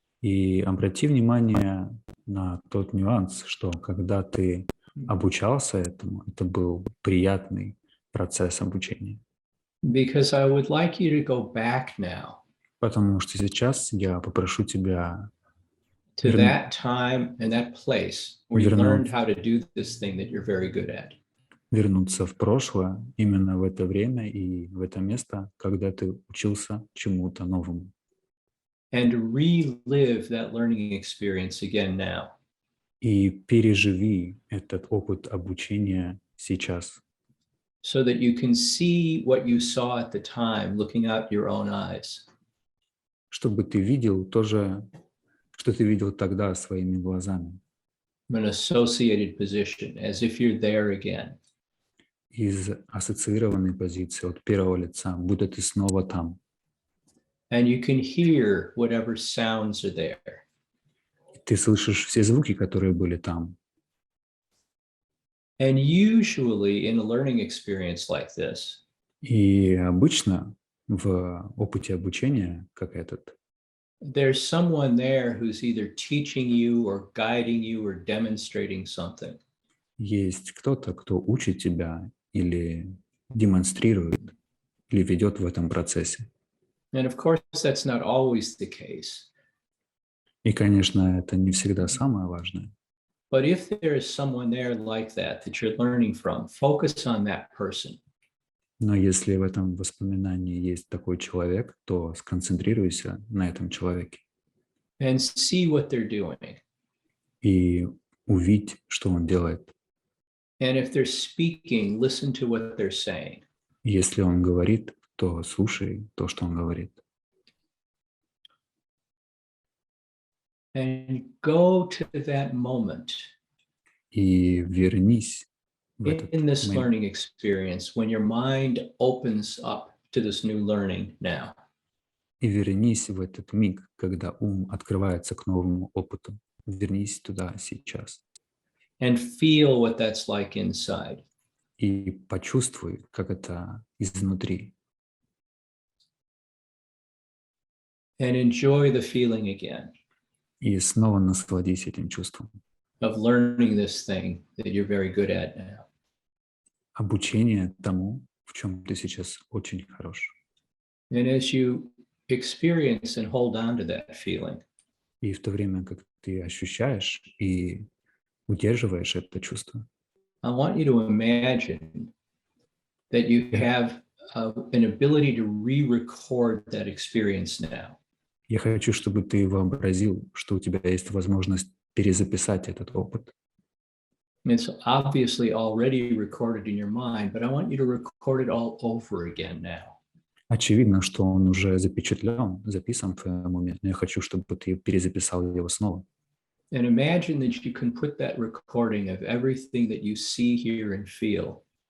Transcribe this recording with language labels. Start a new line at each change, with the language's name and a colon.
Russian: И обрати внимание на тот нюанс, что когда ты обучался этому, это был приятный процесс обучения.
English: Because I would like you to go back now
Russian: Потому что сейчас я попрошу тебя
English: to that time and that place where you learned how to do this thing that you're very good at.
Russian: вернуться в прошлое, именно в это время и в это место, когда ты учился чему-то новому.
English: And relive that learning experience again now.
Russian: И переживи этот опыт обучения сейчас.
English: So that you can see what you saw at the time, looking out your own eyes.
Russian: Чтобы ты видел то же, что ты видел тогда своими глазами.
English: From an associated position, as if you're there again.
Russian: Из ассоциированной позиции, от первого лица, будто ты снова там.
English: And you can hear whatever sounds are there.
Russian: Ты слышишь все звуки, которые были там.
English: And usually in a learning experience like this,
Russian: И обычно в опыте обучения, как этот,
English: there's someone there who's either teaching you or guiding you or demonstrating something.
Russian: есть кто-то, кто учит тебя или демонстрирует, или ведет в этом процессе.
English: And of course, that's not always the case.
Russian: И, конечно, это не всегда самое важное.
English: But if there is someone there like that you're learning from, focus on that person.
Russian: Но если в этом воспоминании есть такой человек, то сконцентрируйся на этом человеке.
English: And see what they're doing.
Russian: И увидь, что он делает.
English: And if they're speaking, listen to what they're saying.
Russian: Если он говорит, то слушай то, что он говорит.
English: And go to that moment.
Russian: И вернись в этот
English: In this
Russian: момент.
English: learning experience, when your mind opens up to this new learning now.
Russian: И вернись в этот миг, когда ум открывается к новому опыту. Вернись туда сейчас.
English: And feel what that's like inside.
Russian: И почувствуй, как это изнутри.
English: and enjoy the feeling again
Russian: И снова насладись этим чувством.
English: of learning this thing that you're very good at now.
Russian: Обучение тому, в чем ты сейчас очень хорош.
English: And as you experience and hold on to that feeling,
Russian: И в то время, как ты ощущаешь и удерживаешь это чувство,
English: I want you to imagine that you have an ability to re-record that experience now.
Russian: я хочу, чтобы ты вообразил, что у тебя есть возможность перезаписать этот опыт.
English: It's obviously already recorded in your mind, but I want you to record it all over again now.
Russian: Очевидно, что он уже запечатлен, записан в твоем уме, но я хочу, чтобы ты перезаписал его снова.
English: And imagine that you can put that recording of everything that you see, hear, and feel